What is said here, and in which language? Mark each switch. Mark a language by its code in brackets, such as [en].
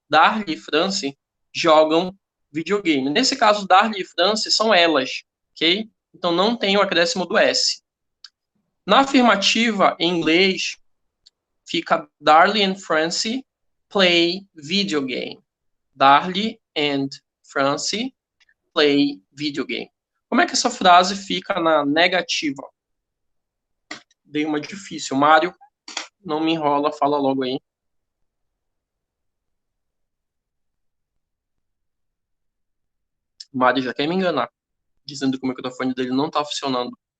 [pt] Darly e Franci jogam videogame. Nesse caso, Darly e Franci são elas, ok? Então não tem o acréscimo do S. Na afirmativa, em inglês, fica [en] Darly and Franci play video game. Darly and Franci play video game. [pt] Como é que essa frase fica na negativa? Dei uma difícil. Mário, não me enrola, fala logo aí. Mário já quer me enganar, dizendo que o microfone dele não tá funcionando.